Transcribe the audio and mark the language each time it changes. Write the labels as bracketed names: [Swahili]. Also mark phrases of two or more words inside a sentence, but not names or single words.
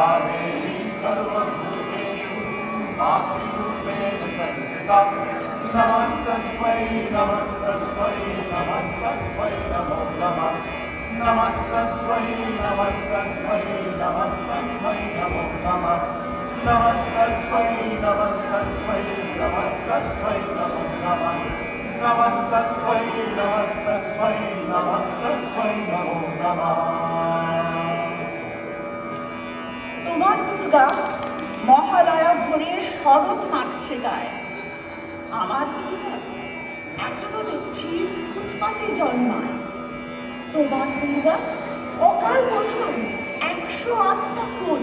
[Sanskrit] देवी सर्वभूतेषु मातृरूपेण संस्थिता नमस्तस्मै नमस्तस्मै नमस्तस्मै नमो नमः नमस्तस्मै नमस्तस्मै नमस्तस्मै नमो नमः नमस्तस्मै नमस्तस्मै नमस्तस्मै नमो नमः नमस्तस्मै नमस्तस्मै नमस्तस्मै नमो नमः। [Bangla] তোমার দুর্গা মহালয়া ভোরের শরৎ নাচছে গায়ে। আমার দুর্গা এখনো দেখছি ফুটপাতে জন্মায়। তোমার দুর্গা অকাল বোধন 108টা ফুল।